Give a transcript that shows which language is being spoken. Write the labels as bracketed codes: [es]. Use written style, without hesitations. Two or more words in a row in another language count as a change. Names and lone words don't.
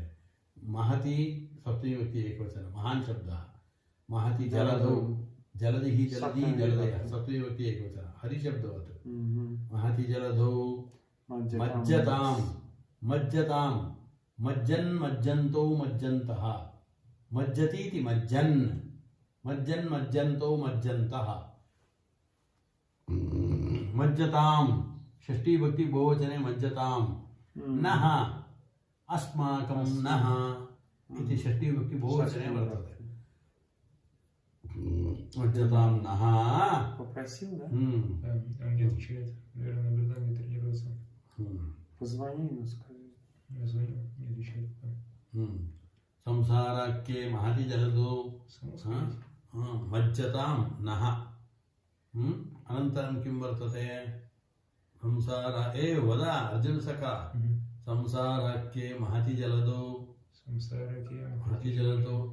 [sa] महति सप्तमीविभक्ति एकवचने महान् शब्दः महति जलदौ जलदिः जलदी जलदयः सप्तमीविभक्ति एकवचने हरिशब्दवत् महति जलदौ मज्जतां मज्जतां मज्जन् मज्जन्तौ मज्जन्तः मज्जतीति मज्जन् मज्जन् मज्जन्तौ मज्जन्तः मज्जतां षष्ठी विभक्ति बहुवचने मज्जतां नः अस्माकं नः इति षष्ठी विभक्ति बहुवचने वर्तते मज्जतां नः [ru] Попросил, да? Он не отвечает. Наверное, наблюдание тренируется. Позвони ему, скажи. Я звоню, не отвечает. [sa] संसाराख्ये महति जलदौ मज्जतां नः अनन्तरं किं वर्तते संसार वद अर्जुनसखा संसाराख्ये महति जलदौ महति जलदौ